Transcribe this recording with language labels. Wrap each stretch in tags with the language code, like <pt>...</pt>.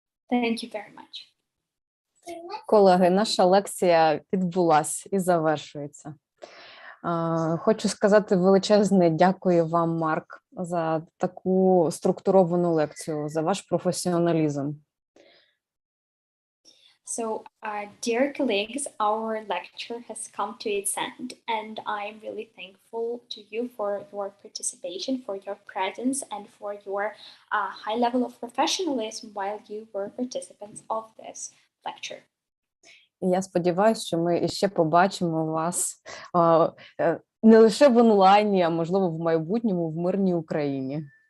<en>Thank you very much.</en> <uk>Колеги, наша лекція відбулась і завершується. Хочу сказати величезне дякую вам, Марк, за таку структуровану лекцію, за ваш професіоналізм.</uk> <en>So, dear colleagues, our lecture has come to its end, and I'm really thankful to you for your participation, for your presence, and for your high level of professionalism while you were participants of this lecture.</en> <uk>Я сподіваюся, що ми ще побачимо вас не лише в онлайні, а можливо в майбутньому в мирній Україні.</uk>